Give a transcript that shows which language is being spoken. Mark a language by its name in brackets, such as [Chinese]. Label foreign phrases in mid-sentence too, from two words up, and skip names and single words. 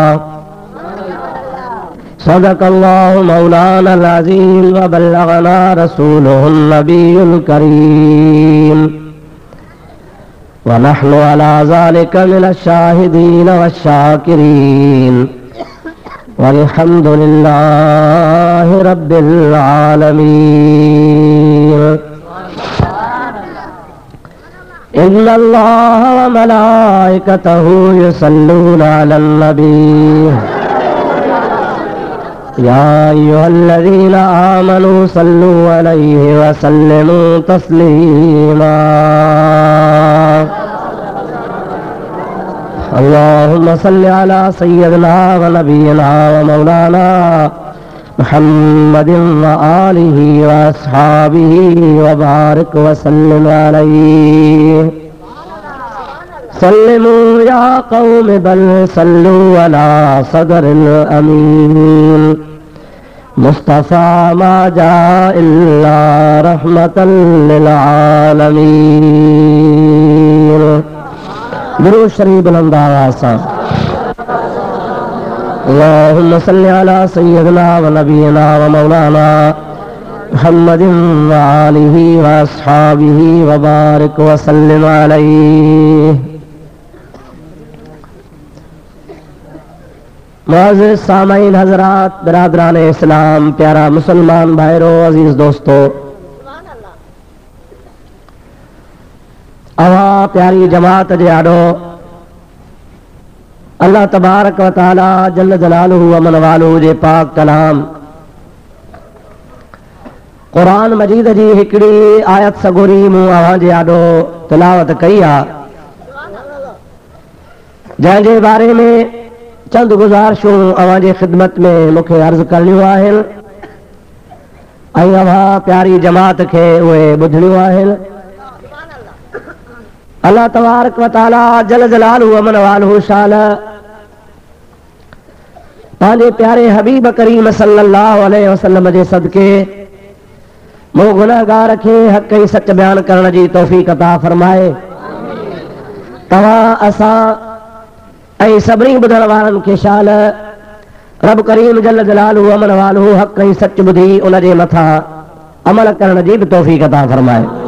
[Arabic] صدق الله مولانا العظيم وبلغنا رسوله النبي الكريم ونحن على ذلك من الشاهدين والشاكرين والحمد لله رب العالمين. إن الله وملائكته يصلون على النبي يا أيها الذين آمنوا صلوا عليه وسلموا تسليما. اللهم صل على سيدنا ونبينا ومولانا محمد وآله وأصحابه وبارك وسلم عليه. سلموا يا قوم بل صلوا على صدر الأمين مصطفى ما جاء إلا رحمة للعالمين. [Sindhi] दुरूद शरीफ बुलंद आवाज़ सां। [Arabic] اللهم صل على سيدنا ونبينا ومولانا محمد وآله وأصحابه وبارك وسلم عليه. [Sindhi] मुअज़्ज़िज़ सामईन हज़रात, बिरादरान इस्लाम, प्यारा मुसलमान भाइरों, अजीज दोस्तों, अवा प्यारी जमात जे आॾो [Arabic] الله تبارك وتعالى جل جلاله وعم نواله [Sindhi] जे पाक कलाम क़ुरान मजीद जी हिकिड़ी आयत सगोरी मूं अव्हां जे आॾो तिलावत कई आहे, जंहिंजे बारे में चंद गुज़ारिशूं अव्हां जे ख़िदमत में मूंखे अर्ज़ करणियूं आहिनि ऐं अव्हां प्यारी जमात खे उहे ॿुधणियूं आहिनि। [Arabic] الله تبارك وتعالى جل جلاله وعم نواله [Sindhi] शान पंहिंजे प्यारे हबीब करीम [Arabic] صلى الله عليه وسلم [Sindhi] जे सदके मूं गुनाहगार खे हक़ ऐं सच बयान करण जी तौफ़ीक़ अता फरमाए। तव्हां असां ऐं सभिनी ॿुधण वारनि खे शान रब करीम [Arabic] جل جلاله وعم نواله [Sindhi] हक़ ऐं सच ॿुधी उन जे मथां अमल करण जी बि तौफ़ीक़ अता फरमाए।